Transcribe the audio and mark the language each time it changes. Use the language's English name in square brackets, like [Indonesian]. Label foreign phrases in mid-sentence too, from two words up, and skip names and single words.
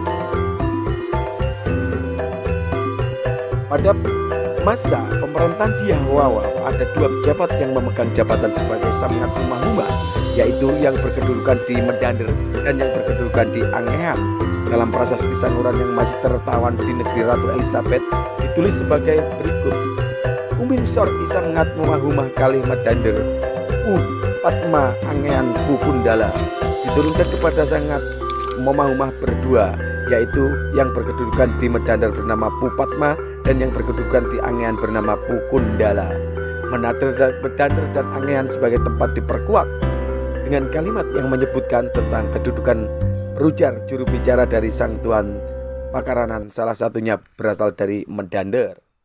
[Indonesian] Pada masa pemerintahan Dyah Wawa ada dua pejabat yang memegang jabatan sebagai Samngat Umahuma, yaitu yang berkedudukan di Mandandar dan yang berkedudukan di Angean. Dalam prasasti Sanguran yang masih tertawan di negeri Ratu Elizabeth ditulis sebagai berikut: [Kawi] Umin Sor Isamngat Umahumah Kalih Mandandar Patma Angean Pukundala, [Indonesian] diturunkan kepada Sangat Momahumah berdua, yaitu yang berkedudukan di Mandandar bernama Pupatma dan yang berkedudukan di Angean bernama Pukundala. Mandandar dan Angean sebagai tempat diperkuat dengan kalimat yang menyebutkan tentang kedudukan perujar juru bicara dari Sang Tuan Pakaranan, salah satunya berasal dari Mandandar.